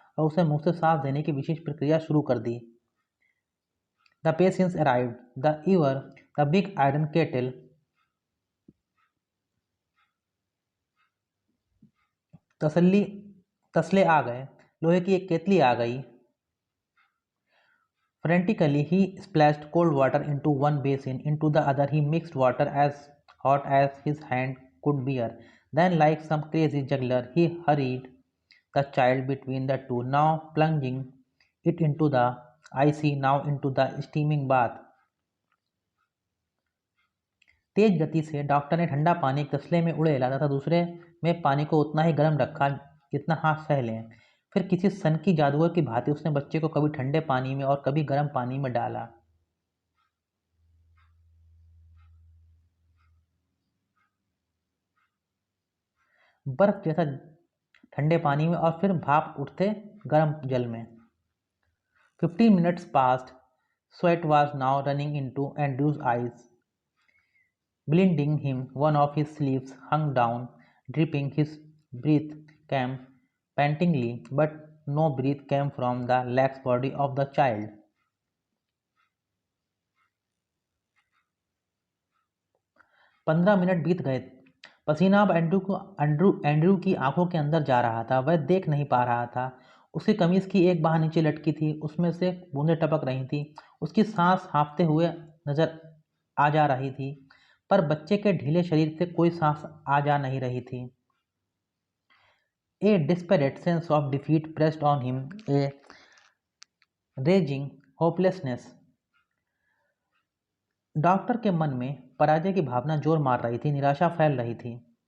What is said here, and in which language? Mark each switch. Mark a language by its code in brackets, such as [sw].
[hi] और उसे मुंह से सांस देने की विशेष प्रक्रिया शुरू कर दी। [en] the patients arrived, the ewer, the big iron kettle [hi] तसल्ली तसले आ गए, लोहे की एक केतली आ गई। [en] Frantically, he splashed cold water into one basin, into the other he mixed water as hot as his hand could bear. Then, like some crazy juggler, he hurried the child between the two, now plunging it into the icy, now into the steaming bath. [hi] तेज गति से doctor ने ठंडा पानी एक तसले में उड़ेला तथा दूसरे में पानी को उतना ही गर्म रखा जितना हाथ सह लें। फिर किसी सनकी जादूगर की भांति उसने बच्चे को कभी ठंडे पानी में और कभी गर्म पानी में डाला। बर्फ जैसा ठंडे पानी में और फिर भाप उठते गर्म जल में। [en] 15 minutes passed. Sweat was now running into Andrew's eyes, blinding him. One of his sleeves hung down, dripping. His breath came pantingly, but no breath came from the lax body of the child. [hi] 15 minute बीत गए। पसीना अब Andrew की आंखों के अंदर जा रहा था। वह देख नहीं पा रहा था। उसकी कमीज की एक बाह नीचे लटकी थी, उसमें से बूंदें टपक रही थी। उसकी सांस हाँफते हुए नजर आ जा रही थी, पर बच्चे के ढीले शरीर से कोई सांस आ जा नहीं रही थी। [en] A desperate sense of defeat pressed on him, a raging hopelessness. [hi] Doctor के मन में पराजय की भावना जोर मार रही थी, निराशा फैल रही थी।